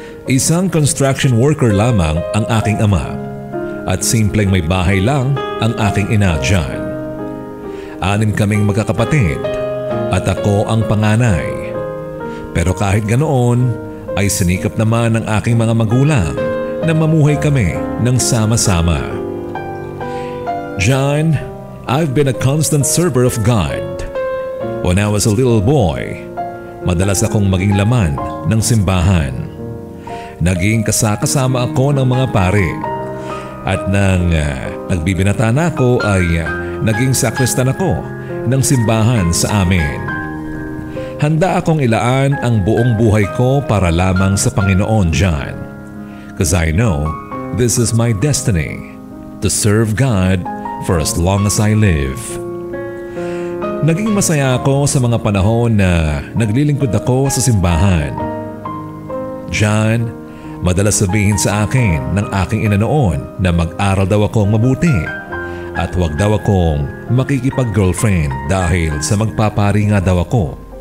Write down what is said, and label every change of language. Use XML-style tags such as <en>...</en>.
<tl>Isang construction worker lamang ang aking ama at simpleng may bahay lang ang aking ina, John. 6 kaming magkakapatid at ako ang panganay. Pero kahit ganoon ay sinikap naman ng aking mga magulang na mamuhay kami ng sama-sama.</tl> <en>John, I've been a constant server of God. When I was a little boy,</en> <tl>madalas akong maging laman ng simbahan. Naging kasama ako ng mga pare. At nang nagbibinata na ako ay naging sakristan ako ng simbahan sa amin. Handa akong ilaan ang buong buhay ko para lamang sa Panginoon, John.</tl> <en>Because I know this is my destiny, to serve God for as long as I live.</en> <tl>Naging masaya ako sa mga panahon na naglilingkod ako sa simbahan. John, madalas sabihin sa akin ng aking ina noon na mag-aral daw akong mabuti at huwag daw akong makikipag-girlfriend dahil sa magpapari nga daw ako.</tl>